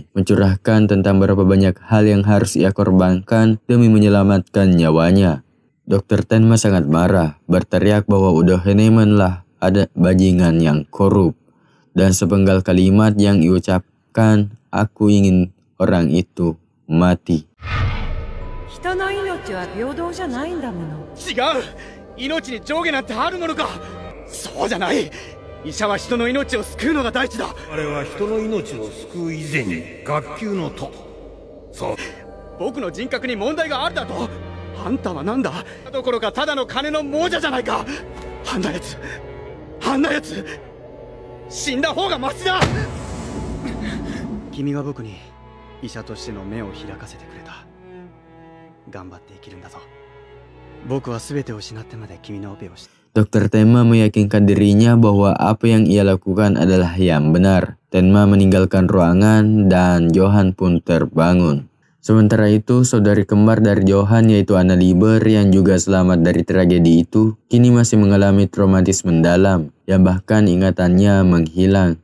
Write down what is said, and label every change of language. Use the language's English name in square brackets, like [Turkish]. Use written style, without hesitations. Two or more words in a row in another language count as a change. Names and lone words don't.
[Indonesian] Mencurahkan tentang berapa banyak hal yang harus ia korbankan demi menyelamatkan nyawanya. Dr. Tenma sangat marah, berteriak bahwa Udo Heinemann lah ada bajingan yang korup. Dan sepenggal kalimat yang diucapkan, aku ingin orang itu mati. [Japanese] 人の命は平等じゃないんだもの。違う、命に上下なんてあるものか。そうじゃない。医者は人の命を救うのが第一だ。あれは人の命を救う以前に学級のと。そう。僕の人格に問題があるだと。あんたはなんだどころかただの金の亡者じゃないか。あんなやつ死んだ方がマシだ。君が僕に医者としての目を開かせてくれた。頑張って生きるんだぞ。僕は全てを失ってまで君のオペをした。 [Indonesian] Dr. Tenma meyakinkan dirinya bahwa apa yang ia lakukan adalah yang benar. Tenma meninggalkan ruangan dan Johan pun terbangun. Sementara itu, saudari kembar dari Johan yaitu Anna Lieber yang juga selamat dari tragedi itu, kini masih mengalami traumatisme mendalam, yang bahkan ingatannya menghilang.